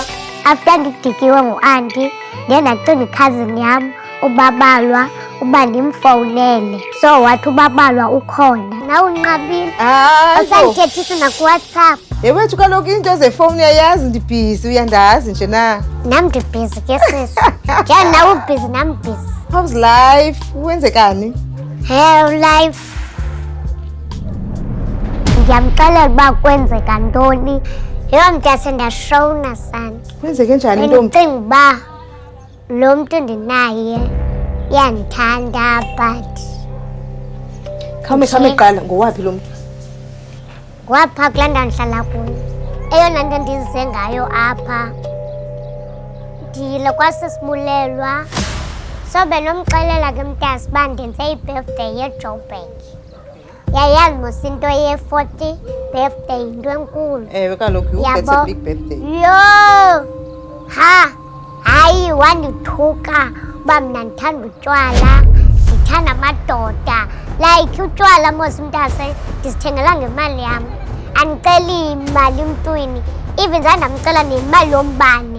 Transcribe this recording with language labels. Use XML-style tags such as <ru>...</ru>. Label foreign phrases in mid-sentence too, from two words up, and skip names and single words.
<xh>After ngidikiwe ngu-auntie ndiye ndacinga i-cousin yam ubabalwa uba ndimfowunele. So wathi ubabalwa ukhona. Nawe unqabile. Awusandithethisi nakuWhatsApp. Yewethu kaloku into zefowuni uyayazi ndibhizi uyandazi nje na. Nam ndibhizi ke sisi. Njani nawe ubhizi nam bhizi.</xh> <en>How's life? Wenzekani? Hey life.</en> <xh>Ndiyamxelela uba kwenzeka ntoni. Yho mntase ndashowuna sana. Kwenzeke njani ntombi? Ndicinga uba lo mntu ndinaye uyandithanda but khame qala ngowaphi lo mntu? ngwapha kulaa ndawo ndihlala kuyo. Eyona nto ndize ngayo apha ndiyile kwasisibulelwa. So benomxelela ke mntase uba ndenze i-birthday yeJoburg. Yayazi mos into ye-40 birthday yinto enkulu. Ewe kaloku</xh> <en>that's a big birthday.</en> <xh>Yo hayi wandithuka uba mna ndithanda utywala ndithanda amadoda like utywala mos mntase ndizithengela ngemali yam andiceli imali emntwini even zandamcela nemali yombane</xh>